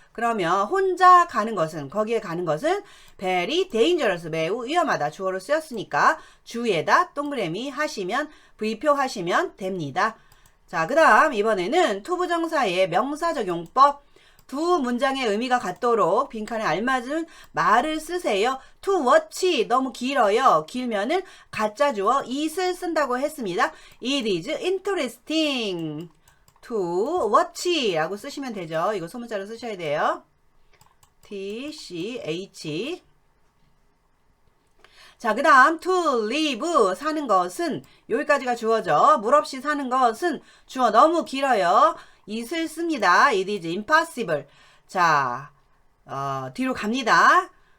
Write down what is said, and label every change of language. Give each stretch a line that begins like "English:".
Korean: 그러면 혼자 가는 것은 거기에 가는 것은
English: very dangerous
Korean: 매우 위험하다 주어로 쓰였으니까 주에다 동그라미 하시면 V표 하시면 됩니다. 자, 그 다음 이번에는 투부정사의 명사적 용법 두 문장의 의미가 같도록 빈칸에 알맞은 말을 쓰세요.
English: to watch
Korean: 너무 길어요. 길면은 가짜 주어 it을 쓴다고 했습니다.
English: It is interesting to watch
Korean: 라고 쓰시면 되죠. 이거 소문자로 쓰셔야 돼요. TCH 자, 그 다음
English: to live
Korean: 사는 것은 여기까지가 주어죠. 물 없이 사는 것은 주어 너무 길어요. it을 씁니다.
English: It is impossible.
Korean: 자, 뒤로 갑니다.